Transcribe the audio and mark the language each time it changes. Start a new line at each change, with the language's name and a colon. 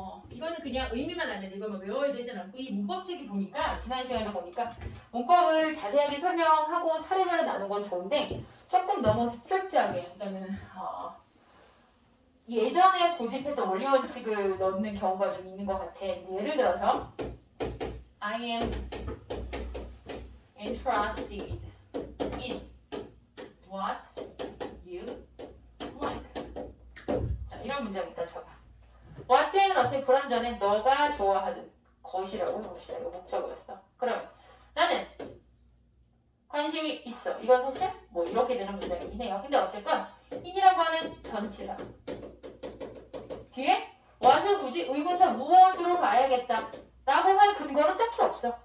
Korean: 이거는 그냥 의미만 알면 이거만 외워야 되진 않고 이 문법책이 보니까 지난 시간에 보니까 문법을 자세하게 설명하고 사례별로 나눈 건 좋은데 조금 너무 스트릭트하게 그러니까는 예전에 고집했던 원리 원칙을 넣는 경우가 좀 있는 것 같아. 예를 들어서
English: I am interested in what you like.
Korean: 자, 이런 문장 일단 쳐봐. what은 어차피 불완전해. 너가 좋아하는 것이라고 해봅시다. 이거 목적어였어. 그러면 나는 관심이 있어. 이건 사실 뭐 이렇게 되는 문장이긴 해요. 근데 어쨌건 in이라고 하는 전치사 뒤에 what을 굳이 의문사 무엇으로 봐야겠다 라고 할 근거는 딱히 없어.